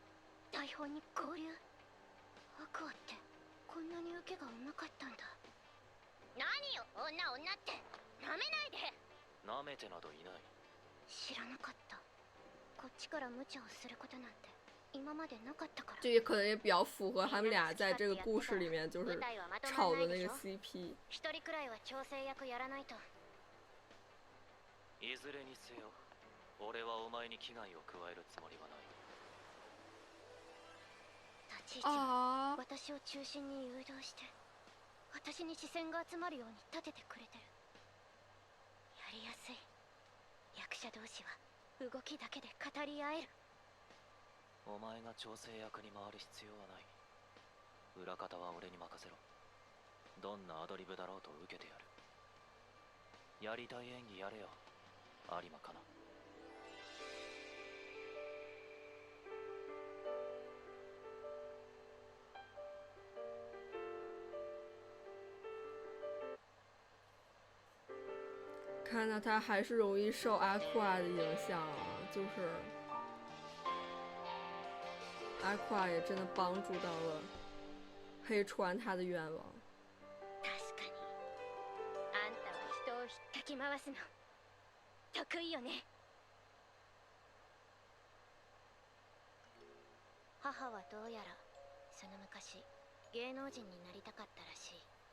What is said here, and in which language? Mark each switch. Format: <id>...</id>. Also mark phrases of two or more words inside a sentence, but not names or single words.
<ja>台本に交流。アクアってこんなに受けがうまかったんだ。何よ女ってなめないで。なめてなどいない。知らなかった。こっちから無茶をすることなんて今までなかったから。</ja> <zh>这也可能也比较符合他们俩在这个故事里面就是炒的那个 CP。</zh> <ja>一人くらいは調整役やらないと。いずれにせよ、俺はお前に危害を加えるつもりはない。立ち位置は私を中心に誘導して、私に視線が集まるように立ててくれてる。やりやすい。役者同士は動きだけで語り合える。お前が調整役に回る必要はない。裏方は俺に任せろ。どんなアドリブだろうと受けてやる。やりたい演技やれよ、有馬かな。</ja> <zh>看到他还是容易受阿夸的影响啊，就是阿夸也真的帮助到了黑川他的愿望。</zh> <ja>確かにあんたは人を引っかき回すの得意よね。母はどうやらその昔芸能人になりたかったらしい。</ja>